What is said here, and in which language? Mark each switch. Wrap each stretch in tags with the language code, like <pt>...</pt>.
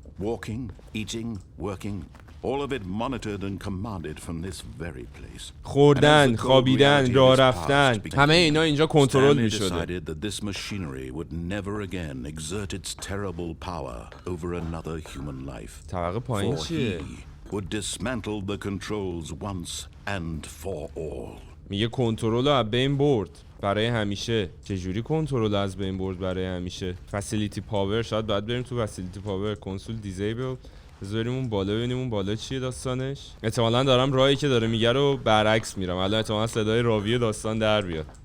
<en>Walking, eating, working, all of it monitored and commanded from this very place.</en> <fa>خوردن، خوابیدن، راه رفتن، همه اینا اینجا کنترل می‌شده.</fa> <en>decided that this machinery would never again exert its terrible power over another human life.</en> <fa>طبقه پایین چیه؟</fa> <en>Would dismantle the controls once and for all.</en> <fa>میگه کنترل رو از بین برد برای همیشه. چجوری کنترل از بین برد برای همیشه؟ فسیلیتی پاور. شاید باید بریم تو فسیلیتی پاور. کنسول دیزیبل. بذاریم اون بالا ببینیم اون بالا چیه داستانش. احتمالاً دارم راهی که داره میگه رو برعکس میرم. الان احتمالاً صدای راوی داستان در بیاد.</fa>